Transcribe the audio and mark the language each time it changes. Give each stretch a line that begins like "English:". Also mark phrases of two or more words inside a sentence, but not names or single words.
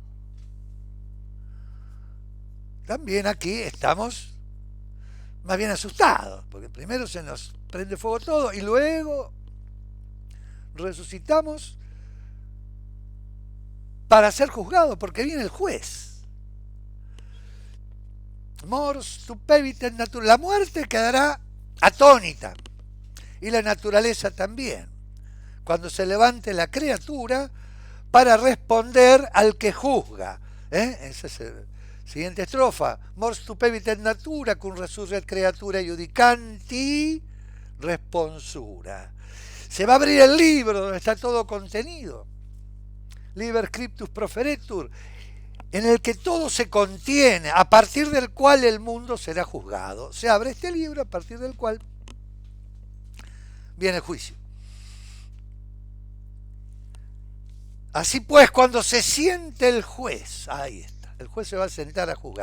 Spanish: También aquí estamos más bien asustados, porque primero se nos prende fuego todo y luego resucitamos para ser juzgados, porque viene el juez.
Latin: Mors tupebit in natura.
Spanish: La muerte quedará atónita y la naturaleza también cuando se levante la criatura para responder al que juzga. Esa es la siguiente estrofa.
Latin: Mors tupebit in natura cum resurret creatura iudicanti responsura.
Spanish: Se va a abrir el libro donde está todo contenido,
Latin: liber scriptus proferetur,
Spanish: en el que todo se contiene, a partir del cual el mundo será juzgado. Se abre este libro a partir del cual viene el juicio. Así pues, cuando se siente el juez, ahí está, el juez se va a sentar a juzgar.